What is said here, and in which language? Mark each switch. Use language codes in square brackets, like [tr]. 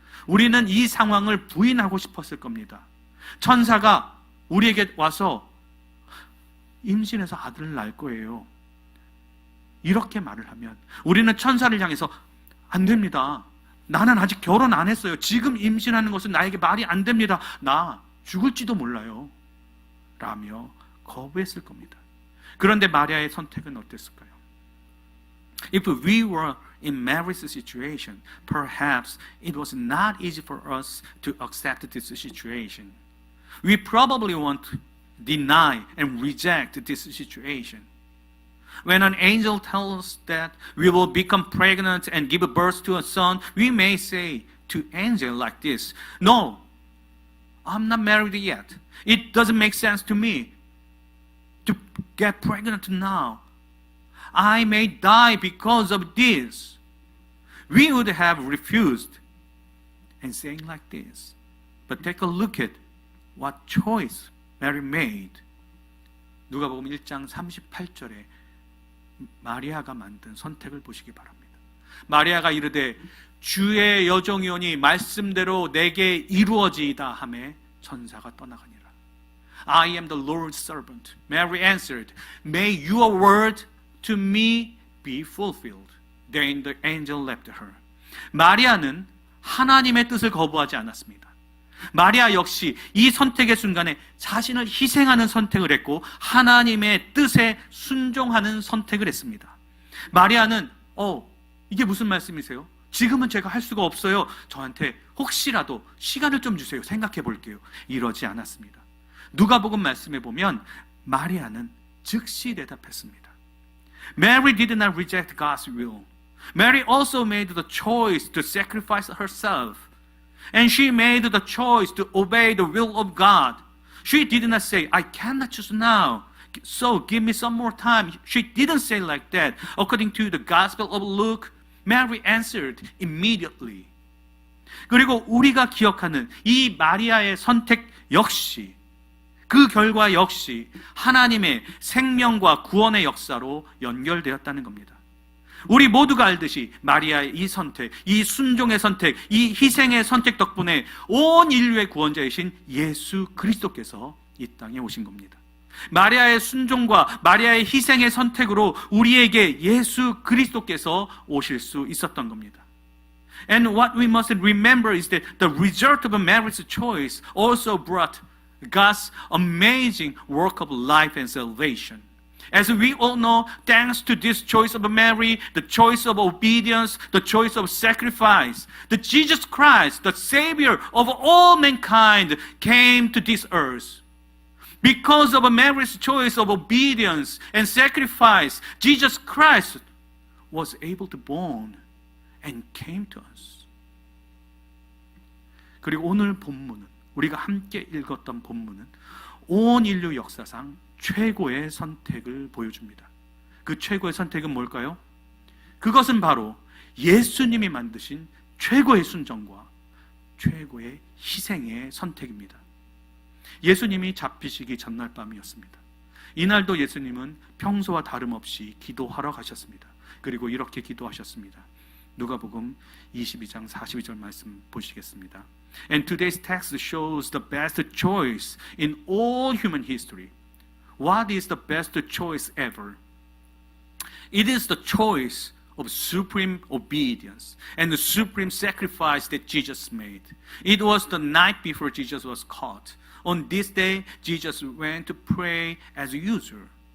[ko] 우리는 이 상황을 부인하고 싶었을 겁니다. 천사가 우리에게 와서 임신해서 아들을 낳을 거예요, 이렇게 말을 하면 우리는 천사를 향해서 안 됩니다. 나는 아직 결혼 안 했어요. 지금 임신하는 것은 나에게 말이 안 됩니다. 나 죽을지도 몰라요. 라며 거부했을 겁니다. 그런데 마리아의 선택은 어땠을까요? [en] If we were in Mary's situation, perhaps it was not easy for us to accept this situation. We probably want to deny and reject this situation. When an angel tells us that we will become pregnant and give birth to a son, we may say to angel like this, "No, I'm not married yet. It doesn't make sense to me to get pregnant now. I may die because of this." We would have refused and saying like this. But take a look at what choice Mary made. [ko] 누가복음 1장 38절에 마리아가 만든 선택을 보시기 바랍니다. 마리아가 이르되 주의 여종이오니 말씀대로 내게 이루어지이다 하매 천사가 떠나가니라. [en] I am the Lord's servant. Mary answered, May your word to me be fulfilled. Then the angel left her. [ko] 마리아는 하나님의 뜻을 거부하지 않았습니다. 마리아 역시 이 선택의 순간에 자신을 희생하는 선택을 했고 하나님의 뜻에 순종하는 선택을 했습니다. 마리아는 이게 무슨 말씀이세요? 지금은 제가 할 수가 없어요. 저한테 혹시라도 시간을 좀 주세요. 생각해 볼게요. 이러지 않았습니다. 누가복음 말씀에 보면 마리아는 즉시 대답했습니다. [en] Mary did not reject God's will. Mary also made the choice to sacrifice herself. And she made the choice to obey the will of God. She did not say, I cannot choose now, so give me some more time. She didn't say like that. According to the Gospel of Luke, Mary answered immediately. [ko] 그리고 우리가 기억하는 이 마리아의 선택 역시, 그 결과 역시 하나님의 생명과 구원의 역사로 연결되었다는 겁니다. 우리 모두가 알듯이 마리아의 이 선택, 이 순종의 선택, 이 희생의 선택 덕분에 온 인류의 구원자이신 예수 그리스도께서 이 땅에 오신 겁니다. 마리아의 순종과 마리아의 희생의 선택으로 우리에게 예수 그리스도께서 오실 수 있었던 겁니다. [en] And what we must remember is that the result of Mary's choice also brought God's amazing work of life and salvation. As we all know, thanks to this choice of Mary, the choice of obedience, the choice of sacrifice, that Jesus Christ, the Savior of all mankind, came to this earth. Because of Mary's choice of obedience and sacrifice, Jesus Christ was able to born and came to us. [ko] 그리고 오늘 본문은, 우리가 함께 읽었던 본문은 온 인류 역사상 최고의 선택을 보여줍니다. 그 최고의 선택은 뭘까요? 그것은 바로 예수님이 만드신 최고의 순종과 최고의 희생의 선택입니다. 예수님이 잡히시기 전날 밤이었습니다. 이날도 예수님은 평소와 다름없이 기도하러 가셨습니다. 그리고 이렇게 기도하셨습니다. 누가복음 22장 42절 말씀 보시겠습니다. [en] And today's text shows the best choice in all human history. What is the best choice ever? It is the choice of supreme obedience and the supreme sacrifice that Jesus made. It was the night before Jesus was caught. On this day, Jesus went to pray as usual.